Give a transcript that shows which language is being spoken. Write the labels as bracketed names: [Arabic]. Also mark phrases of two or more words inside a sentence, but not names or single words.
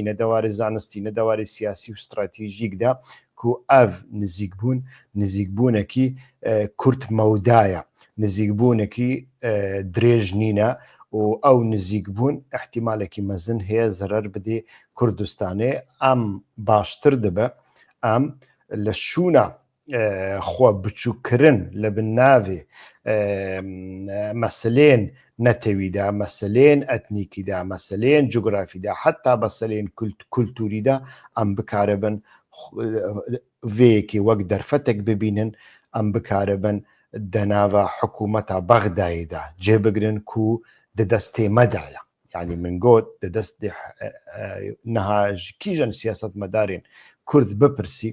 [Kurdish] نەدەواری زانستی نەدەواری سیاسی و استراتیژیکدا کو ئەv نزیکبوونێکی کورت مەودایە نزیکبوونێکی درێژ نینە و ئەو نزیکبوون احتیمالێکی مەزن هەیە زەرەر بدێ کوردستانێ ئەم باشتر دەبە ئەم لە شوونە خۆ بچووکردن لە بناوێ مەسلێن نەتەویدا مەسلێن ئەتنیکیدا مەسلێن جوگرافیدا حتا بەسلێن کولتوریدا ئەم بکارە بن vêyekê wek derfetek bibînin em bikare bin denava hikûmeta Bexdayê de cêbigirin ku di destê me de ye yanî min got di destê niha ji kîjan siyasetmedarên Kurd bipirsî